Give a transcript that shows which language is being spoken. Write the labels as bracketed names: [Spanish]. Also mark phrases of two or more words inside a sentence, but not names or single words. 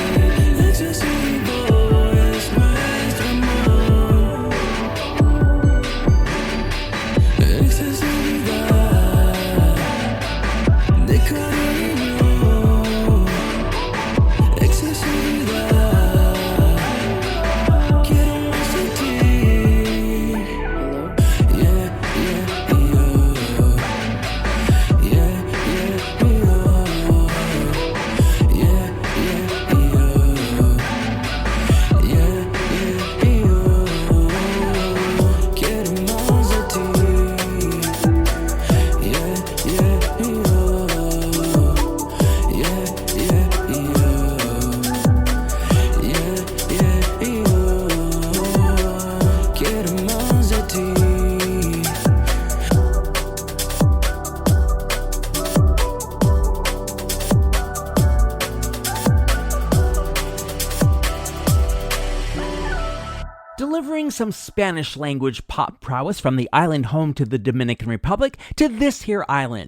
[Spanish] Excesivo es nuestro amor. Excesividad de cariño. Excesividad. Quiero más de ti. Yeah, yeah, yo. Yeah, yeah, yo. Yeah, yeah, yo. Yeah, yeah, yo. Quiero más de ti. Yeah, yeah, yo. Yeah, yeah, yo. Yeah, yeah, yo. Quiero más de ti. [English] Delivering some Spanish language pop prowess from the island home to the Dominican Republic to this here island.